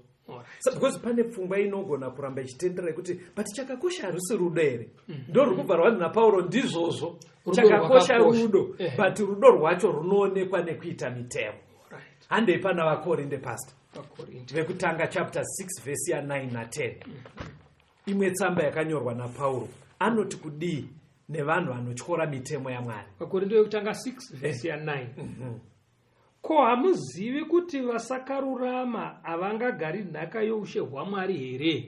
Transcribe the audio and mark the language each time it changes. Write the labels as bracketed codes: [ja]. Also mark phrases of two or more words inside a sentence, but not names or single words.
[sn] Because pane pfungwa inogona kuramba ichitendera kuti but chakakosha harusi rudo here. Ndo ruri kubva rwanzi naPauro ndizvozvo. Chakakosha rudo, but rudo rwacho runoonekwa nekuita mitemo. Handei pana vaKorinde pastor. Vekutanga [en] chapter 6 verse [sn] ya 9 na 10. Imwe tsamba yakanyorwa naPauro anoti kudii nevanhu vanotyora mitemo yaMwari. Vakorinde vekutanga 6 verse ya 9. Ko hamuzivi kuti vasakarurama havangagari nhaka youshe hwaMwari here?